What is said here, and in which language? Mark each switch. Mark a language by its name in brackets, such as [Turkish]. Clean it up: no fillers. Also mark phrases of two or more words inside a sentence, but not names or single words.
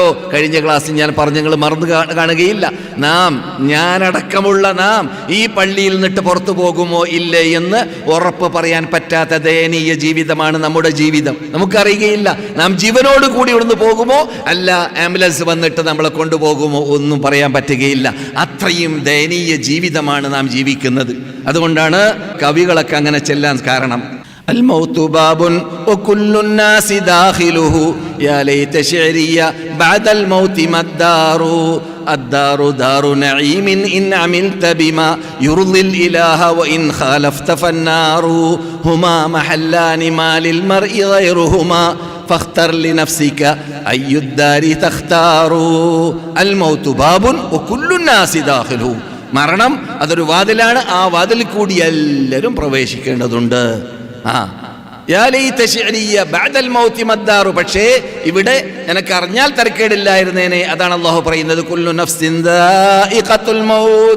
[Malayalam] കഴിഞ്ഞ ക്ലാസ്സിൽ ഞാൻ പറഞ്ഞു, നിങ്ങൾ മറന്നു കാണുകയില്ല. ഞാനടക്കമുള്ള നാം ഈ പള്ളിയിൽ നിന്നിട്ട് പുറത്തു പോകുമോ ഇല്ലേ എന്ന് ഉറപ്പ് പറയാൻ പറ്റാത്ത ദയനീയ ജീവിതമാണ് നമ്മുടെ ജീവിതം. നമുക്കറിയുകയില്ല നാം ജീവനോട് കൂടി ഇവിടുന്ന് പോകുമോ, അല്ല ആംബുലൻസ് വന്നിട്ട് നമ്മളെ കൊണ്ടുപോകുമോ, ഒന്നും പറയാൻ പറ്റുകയില്ല. അത്രയും ദയനീയ ജീവിതമാണ് നാം ജീവിക്കുന്നത്. അതുകൊണ്ടാണ് കവികളൊക്കെ അങ്ങനെ ചെല്ലാൻ കാരണം. [Arabic] الموت باب وكل الناس داخله يا ليت شعري بعد الموت ما الدار الدار دار نعيم إن عملت بما يرضي الإله وإن خالفت فالنار هما محلان ما للمرء غيرهما فاختر لنفسك أي الدار تختار الموت باب وكل الناس داخله. [Malayalam] മരണം അതൊരു വാതിലാണ്, ആ വാതിൽ കൂടി എല്ലാവരും പ്രവേശിക്കേണ്ടതുണ്ട്. പക്ഷേ ഇവിടെ എനിക്ക് അറിഞ്ഞാൽ തരക്കേടില്ലായിരുന്നേനെ. അതാണ് അല്ലാഹു പറയുന്നത്, [Arabic] كل نفس ذائقة الموت.